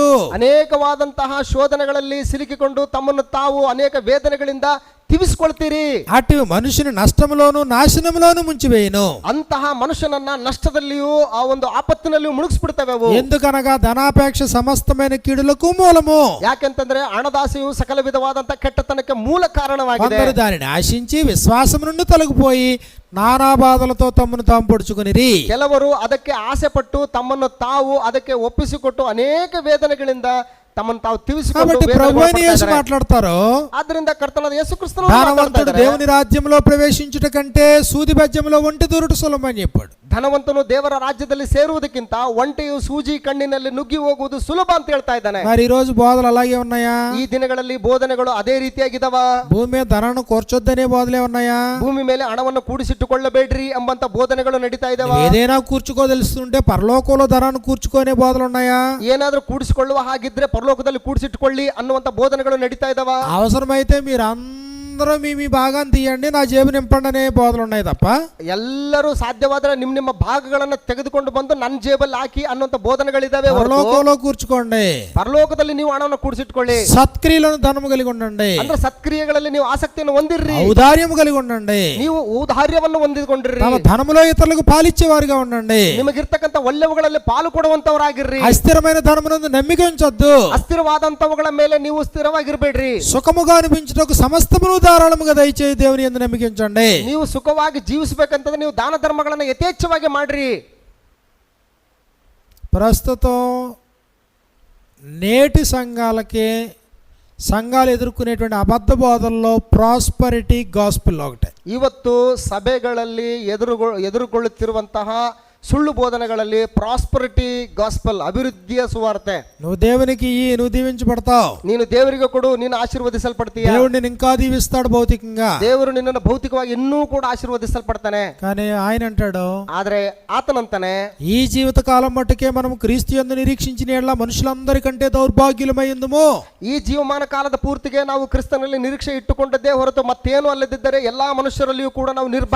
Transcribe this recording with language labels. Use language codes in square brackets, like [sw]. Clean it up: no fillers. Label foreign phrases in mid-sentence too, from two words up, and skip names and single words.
[kn] ಅನೇಕವಾದಂತಹ ಶೋಧನೆಗಳಲ್ಲಿ ಸಿಲುಕಿಕೊಂಡು ತಮ್ಮನ್ನು ತಾವು ಅನೇಕ ವೇದನೆಗಳಿಂದ ತಿವಿಸಿಕೊಳ್ತೀರಿ. [te] అటు మనుషుని నష్టములోను నాశనములోను ముంచివేయును. [kn] ಅಂತಹ ಮನುಷ್ಯನನ್ನ ನಷ್ಟದಲ್ಲಿಯೂ ಆ ಒಂದು ಆಪತ್ತಿನಲ್ಲಿಯೂ ಮುಳುಗಿಸ್ಬಿಡ್ತವೆ ಅವು. [te] ఎందుకనగా ధనాపేక్ష సమస్తమైన కీడులకు మూలము. [kn] ಯಾಕೆಂತಂದ್ರೆ ಹಣದಾಸೆಯು ಸಕಲ ವಿಧವಾದಂತಹ ಕೆಟ್ಟತನಕ್ಕೆ ಮೂಲ ಕಾರಣವಾಗಿದೆ. [te] అందరూ దానిని ఆశించి విశ్వాసం నుండి తొలగిపోయి నానా బాధలతో తమను తాము పొడుచుకునిరి. [kn] ಕೆಲವರು ಅದಕ್ಕೆ ಆಸೆ ಪಟ್ಟು ತಮ್ಮನ್ನು ತಾವು ಅದಕ್ಕೆ ಒಪ್ಪಿಸಿಕೊಟ್ಟು ಅನೇಕ ವೇದನೆಗಳಿಂದ ತಮ್ಮನ್ನು ತಾವು [te] కాబట్టి ప్రభు అయిన యేసు మాట్లాడతారు, [kn] ಆದ್ದರಿಂದ ಕರ್ತನಾದ ಯೇಸು ಕ್ರಿಸ್ತನು [te] ధనవంతుడు దేవుని రాజ్యంలో ప్రవేశించుట కంటే సూది బెజ్జంలో ఒంటి దూరుట సులభం అని చెప్పాడు. [kn] ಧನವಂತನು ದೇವರ ರಾಜ್ಯದಲ್ಲಿ ಸೇರುವುದಕ್ಕಿಂತ ಒಂಟೆಯು ಸೂಜಿ ಕಣ್ಣಿನಲ್ಲಿ ನುಗ್ಗಿ ಹೋಗುವುದು ಸುಲಭ ಅಂತ ಹೇಳ್ತಾ ಇದ್ದಾನೆ. [te] మరి ఈ రోజు బోధలు అలాగే ఉన్నాయా? [kn] ಈ ದಿನಗಳಲ್ಲಿ ಬೋಧನೆಗಳು ಅದೇ ರೀತಿಯಾಗಿದ್ದಾವ. [te] భూమి మీద ధనాన్ని కూర్చొద్దనే బోధలే ఉన్నాయా? [kn] ಭೂಮಿ ಮೇಲೆ ಹಣವನ್ನು ಕೂಡಿಸಿಟ್ಟುಕೊಳ್ಳಬೇಡ್ರಿ ಎಂಬಂತ ಬೋಧನೆಗಳು ನಡೀತಾ ಇದಾವ. [te] ఏదైనా కూర్చుకోదలుస్తుంటే పరలోకంలో ధనాన్ని కూర్చుకునే బోధలు ఉన్నాయా? [kn] ಏನಾದ್ರೂ ಕೂಡಿಸಿಕೊಳ್ಳುವ ಹಾಗಿದ್ರೆ ಪರಲೋಕದಲ್ಲಿ ಕೂಡಿಸಿಟ್ಟುಕೊಳ್ಳಿ ಅನ್ನುವಂತ ಬೋಧನೆಗಳು ನಡೀತಾ ಇದಾವ. [te] అవసరమైతే మీరు అందరూ మీ భాగాన్ని తీయండి, నా జేబు నింపండి అనే బోధలు ఉన్నాయి తప్ప, [kn] ಎಲ್ಲರೂ సాధ్యವಾದ್ರೆ ನಿಮ್ಮ ಭಾಗಗಳನ್ನ ತೆಗೆದುಕೊಂಡು ಬಂದು ನನ್ನ ಜೇಬಲ್ಲಿ ಹಾಕಿ ಅನ್ನುವಂತ ಬೋಧನೆಗಳಿದಾವೆ. [te] పరలోకంలో కూర్చుకోండి, [kn] ಪರಲೋಕದಲ್ಲಿ ನೀವು ಹಣವನ್ನು ಕೂಡಿಸಿಟ್ಕೊಳ್ಳಿ, [te] సత్క్రియలను ధనము కలిగి ఉండండి, [kn] ಅಂದ್ರೆ ಸತ್ಕ್ರಿಯೆಗಳಲ್ಲಿ ನೀವು ಆಸಕ್ತಿಯನ್ನು ಹೊಂದಿರ್ರಿ, [te] ఔదార్యము కలిగి ఉండండి, [kn] ನೀವು ಔದಾರ್ಯವನ್ನು ಹೊಂದಿಕೊಂಡಿರ್ರಿ, [te] తమ ధనములో ఇతరులకు పాలిచ్చేవారుగా ఉండండి, [kn] ನಿಮಗಿರ್ತಕ್ಕಂಥ ಒಳ್ಳೆವುಗಳಲ್ಲಿ ಪಾಲು ಕೊಡುವಂತವರಾಗಿರ್ರಿ, [te] అస్థిరమైన ధనమునందు నమ్మిక ఉంచొద్దు, [kn] ಅಸ್ಥಿರವಾದಂತವುಗಳ ಮೇಲೆ ನೀವು ಸ್ಥಿರವಾಗಿರ್ಬೇಡ್ರಿ, [te] సుఖముగా అనిపించుటకు సమస్తమును ధారాళముగా దయచేసి దేవుని యందు నమ్మిక ఉంచండి. [kn] ನೀವು ಸುಖವಾಗಿ ಜೀವಿಸಬೇಕಂತಂದ್ರೆ ನೀವು ದಾನ ಧರ್ಮಗಳನ್ನು ಯಥೇಚ್ಛವಾಗಿ ಮಾಡ್ರಿ. [te] ప్రస్తుతం నేటి సంఘాలు ఎదుర్కొనేటువంటి అబద్ధ బోధల్లో [en] prosperity gospel [te] ఒకటే. [kn] ಇವತ್ತು ಸಭೆಗಳಲ್ಲಿ ಎದುರುಗೊಳ್ಳುತ್ತಿರುವಂತಹ ಸುಳ್ಳು ಬೋಧನೆಗಳಲ್ಲಿ [en] prosperity gospel, [kn] ಅಭಿವೃದ್ಧಿಯ ಸುವಾರ್ತೆ. [te] నువ్వు దేవునికి నువ్వు దీవించబడతావు, [kn] ನೀನು ದೇವರಿಗೆ ಕೊಡು, ನೀನು ಆಶೀರ್ವದಿಸಲ್ಪಡ್ತೀಯ, [te] దేవుడు నిన్ను ఇంకా దీవిస్తాడు భౌతికంగా, [kn] ದೇವರು ನಿನ್ನನ್ನು ಭೌತಿಕವಾಗಿ ಇನ್ನೂ ಕೂಡ ಆಶೀರ್ವದಿಸಲ್ಪಡ್ತಾನೆ. [te] కానీ ఆయన అంటాడు, [kn] ಆದ್ರೆ ಆತನಂತಾನೆ, [te] ఈ జీవిత కాలం మట్టుకే మనం క్రీస్తు యందు నిరీక్షించిన యెడల మనుషులందరికంటే దౌర్భాగ్యులమైందుము. [kn] ಈ ಜೀವಮಾನ ಕಾಲದ ಪೂರ್ತಿಗೆ ನಾವು ಕ್ರಿಸ್ತನಲ್ಲಿ ನಿರೀಕ್ಷೆ ಇಟ್ಟುಕೊಂಡದ್ದೇ ಹೊರತು ಮತ್ತೇನು ಅಲ್ಲದಿದ್ದರೆ ಎಲ್ಲಾ ಮನುಷ್ಯರಲ್ಲಿಯೂ ಕೂಡ ನಾವು ನಿರ್ಭಾಗ್ಯರಸರಿ.